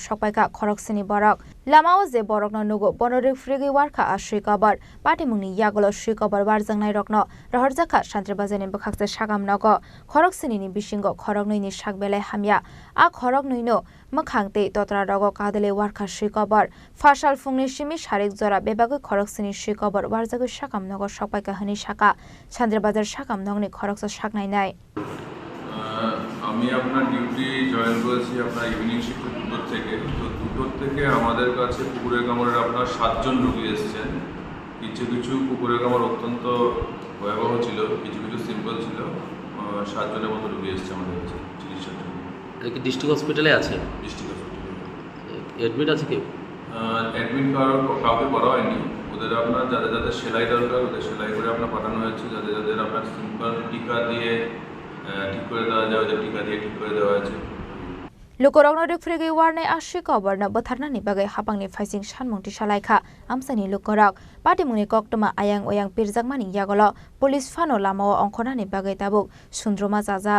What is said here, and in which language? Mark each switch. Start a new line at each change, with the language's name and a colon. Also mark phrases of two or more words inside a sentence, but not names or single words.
Kok Borok: सकबायका खरकसिनि बरक लामाव जे बरक नुगो बनरिक फ्रिगै वारका आश्री कबर पाटिमुंनि यागलो श्री कबर वारजांनाय रकन रहरजाखा सान्त्रि बाजारनि बखाक्से साकामनग खरकसिनि बिसिंगो खरकनैनि साकबेलाय हामिया आ खरकनैनो मखांते तत्रा रग कादले वारखा श्री कबर फासाल फुंनि सिमी सारिक जरा बेबागै खरकसिनि श्री कबर वारजागै साकामनगर सकबायका हनि साका सान्त्रि बाजार साकामनगनि खरकसा साकनायनाय
Bangla: আমি আপনার ডিউটি জয়েন করেছি আপনার
English: evening shift
Bangla: 2 থেকে, তো 2 থেকে আমাদের কাছে পুকুরের কামড়ের আপনার 7 জন রোগী এসেছেন কিছু কিছু কুকুরের কামড় অত্যন্ত ভয়াবহ ছিল, কিছু কিছু সিম্পল ছিল। 7 জনের মতো রোগী এসেছে আমাদের কাছে চিকিৎসার জন্য। এটা কি
English: district hospitale
Bangla: আছে?
English: district hospitale
Bangla: অ্যাডমিট আছে কেউ? অ্যাডমিট কাউকে করা হয়নি। ওদের আপনার যাদের যাদের সেলাই দরকার ওদের সেলাই করে আপনার পাঠানো হয়েছে। যাদের যাদের আপনার সিম্পল টিকা দিয়ে ঠিক করে দেওয়া যায় ওদের টিকা দিয়ে ঠিক করে দেওয়া হয়েছে।
Kok Borok: Lukorokno rifrigi warne ashi kobarna batharna ni bagai hapangni faising shanmungti salaikha amsani lukorok patimungni koktoma ayang oyang pirjakmani yagolo police fano lamao ongkhona ni bagai tabuk sundroma jajak.